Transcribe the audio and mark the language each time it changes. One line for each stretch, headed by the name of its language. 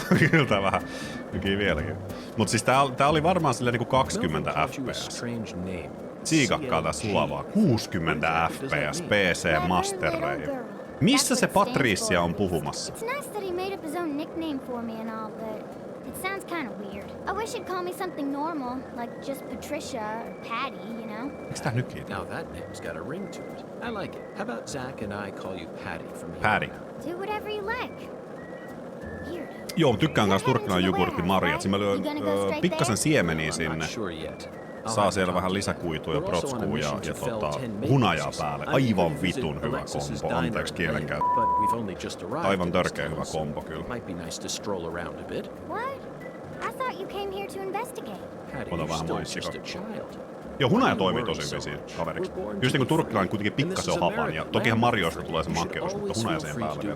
Finnish: Kyllä tää vähän nykii vieläkin. Mut siis tää oli varmaan silleen niinku 20 fps. Siikakkaa tää sulavaa. 60 fps PC Master Race. Missä se Patricia on puhumassa?
English: It's nice that he made up his own nickname for me and all, but it sounds kind of weird. I wish he'd call me something normal, like just Patricia or Patty, you know? Miks tää nykii? Now that name's got a ring to it. I like it. How about Zach and I call you Patty from here Patty. on out? Do whatever you like. Weird.
Finnish: Joo, tykkään kans turkkilainen jogurtti marjat. Siinä mä lyön pikkasen siemeniä sinne. Saa siellä vähän lisäkuitua ja protskua ja hunajaa päälle. Aivan vitun hyvä kombo, anteeksi kielenkäyttö. Aivan törkeä hyvä kombo kyllä.
English: What? I thought you came here to investigate.
Finnish: Ota vähän maissikakkaa. Joo, hunaja toimii tosi hyvin siinä kaveriksi. Just niinku turkkilainen kuitenkin pikkasen on hapan ja tokihan marjoista tulee se makeus, mutta hunaja siihen päälle vielä.